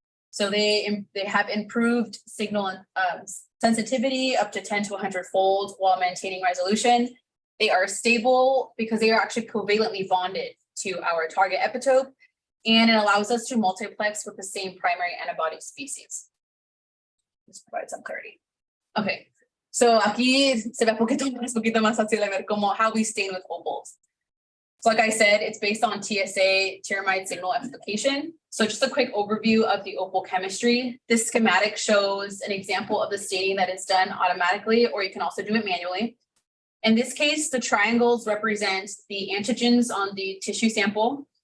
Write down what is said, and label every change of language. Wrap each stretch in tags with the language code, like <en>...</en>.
<en>So they have improved signal sensitivity up to 10 to 100 fold while maintaining resolution. They are stable because they are actually covalently bonded to our target epitope, and it allows us to multiplex with the same primary antibody species. Just provide some clarity.</en> <es>Okay, so aquí se ve un poquito más fácil de ver como</es> <en>how we stain with opals. So like I said, it's based on TSA, tyramide signal amplification. So just a quick overview of the opal chemistry. This schematic shows an example of the staining that is done automatically, or you can also do it manually. In this case, the triangles represent the antigens on the tissue sample.</en>